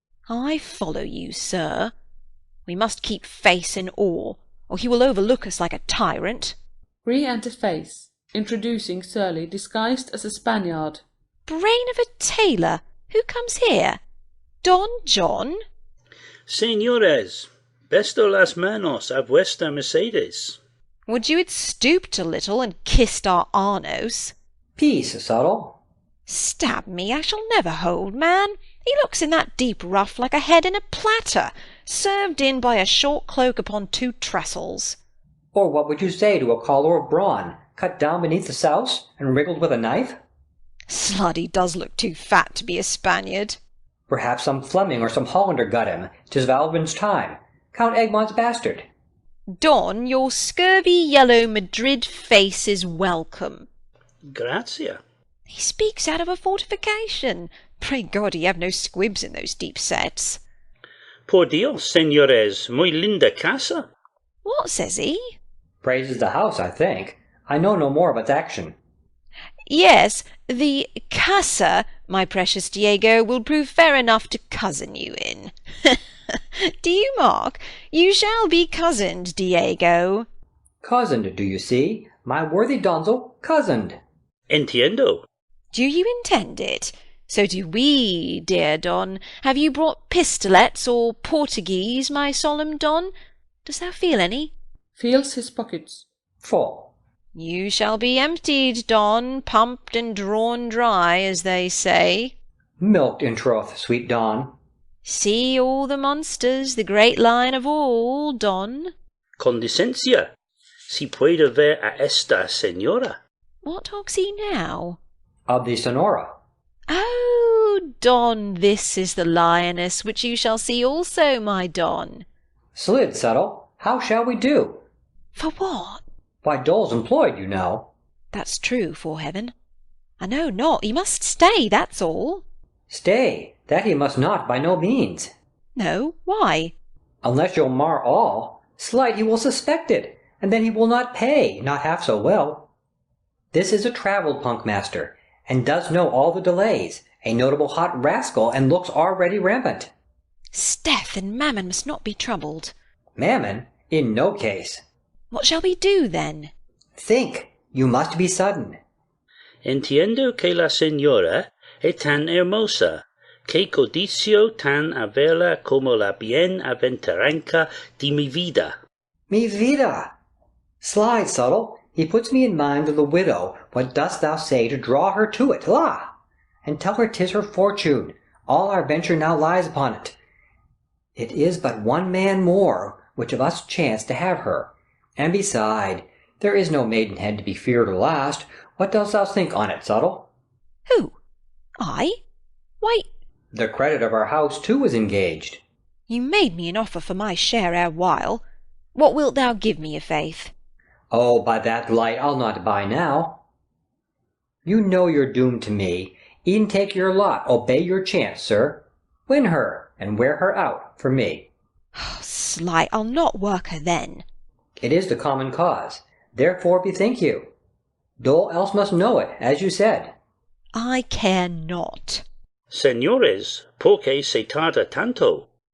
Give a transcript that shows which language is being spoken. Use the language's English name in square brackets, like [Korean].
[English] I follow you, sir. We must keep face in awe, or he will overlook us like a tyrant. Re-enter face, introducing Surly disguised as a Spaniard. Brain of a tailor, who comes here? Don John? [Spanish] Señores, besto las manos a vuestra mercedes. [English] Would you had stooped a little and kissed our Arnos? Peace, Subtle. Stab me, I shall never hold, man. He looks in that deep ruff like a head in a platter, served in by a short cloak upon two trestles. Or what would you say to a collar of brawn, cut down beneath the souse, and wriggled with a knife? Sluddy does look too fat to be a Spaniard. Perhaps some Fleming or some Hollander got him. 'Tis Valburn's time. Count Egmont's bastard. Don, your scurvy yellow Madrid face is welcome. [Spanish] Gratia. [English] He speaks out of a fortification. Pray God he have no squibs in those deep sets. [Spanish] Por Dios, señores, muy linda casa. [English] What says he? Praises the house, I think. I know no more of its action. Yes, the casa, my precious Diego, will prove fair enough to cousin you in. Do you mark? You shall be cozened, Diego. Cozened, do you see? My worthy donzel, cozened. [Spanish] Entiendo. [English] Do you intend it? So do we, dear Don. Have you brought pistolets or Portuguese, my solemn Don? Dost thou feel any? Feels his pockets. Full. You shall be emptied, Don, pumped and drawn dry, as they say. Milked, in troth, sweet Don. See all the monsters, the great lion of all, Don. [Spanish] Con licencia. Si puede ver a esta señora. [English] What talks he now? Of the Sonora. Oh, Don, this is the lioness, which you shall see also, my Don. Slid, Settle. How shall we do? For what? Why, Dol's employed, you know. That's true, 'fore heaven. I know not. He must stay, that's all. Stay. That he must not, by no means. No, why? Unless you'll mar all, slight he will suspect it, and then he will not pay, not half so well. This is a travelled punk master, and does know all the delays, a notable hot rascal, and looks already rampant. Steph and Mammon must not be troubled. Mammon? In no case. What shall we do, then? Think. You must be sudden. [Spanish] Entiendo que la señora es tan hermosa, que codicio tan a verla como la bienaventuranza de mi vida. Mi vida! [English] Slide, Subtle. He puts me in mind of the widow. What dost thou say to draw her to it? La! And tell her 'tis her fortune. All our venture now lies upon it. It is but one man more, which of us chance to have her. And beside, there is no maidenhead to be feared or last. What dost thou think on it, Subtle? Who? I? Why, The credit of our house, too, is engaged. you made me an offer for my share ere while. What wilt thou give me, i'faith? Oh, by that light I'll not buy now. You know you're doomed to me. E'en take your lot, obey your chance, sir. Win her, and wear her out, for me. Slight, I'll not work her then. It is the common cause. Therefore bethink you. Dole else must know it, as you said. I care not. [Spanish] Señores, por qué se tarda tanto?